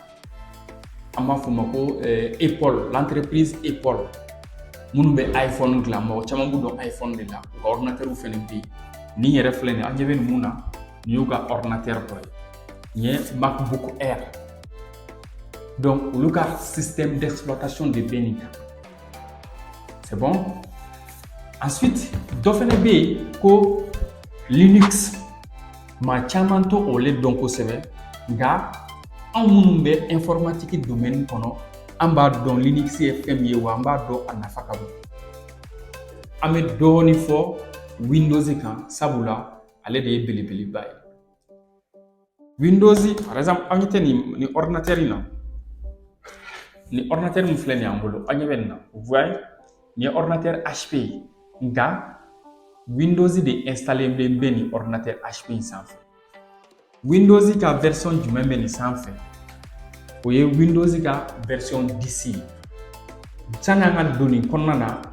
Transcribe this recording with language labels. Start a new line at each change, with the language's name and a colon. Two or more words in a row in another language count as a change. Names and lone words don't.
Bambara: an b'a fɔ o ma ko Apple l'entreprise Apple minnu bɛ iPhone dilan mɔgɔ caman b'u dɔn iPhone de la u ka ordinateur fɛnɛ bɛ yen nin yɛrɛ filɛ nin ye an ɲɛ bɛ nin mun na nin y'u ka ordinateur dɔ ye nin ye MacBook Air donc olu ka
French: système d'exploitation
Bambara: de bɛ nin kan
French: c'est bon ensuite
Bambara: dɔ fɛnɛ bɛ yen ko Linux maa caman to o le dɔn kosɛbɛ nka anw minnu bɛ informatique domaine kɔnɔ an b'a dɔn Linux ye fɛn min ye wa an b'a dɔn a nafa ka bon an bɛ dɔɔni fɔ Windows kan sabula ale de ye belebeleba ye Windows
French: par exemple
Bambara: an ɲɛ tɛ nin ordinateur in na ni ordinateur min filɛ nin y'an bolo an ɲɛ bɛ nin na
French: vous voyez
Bambara: nin ye ordinateur HP ye nka Windows de installé bɛ nin ordinateur HP in sanfɛ Windows ka version jumɛn bɛ nin sanfɛ o ye Windows ka version 10 ye sani an ka don nin kɔnɔna na n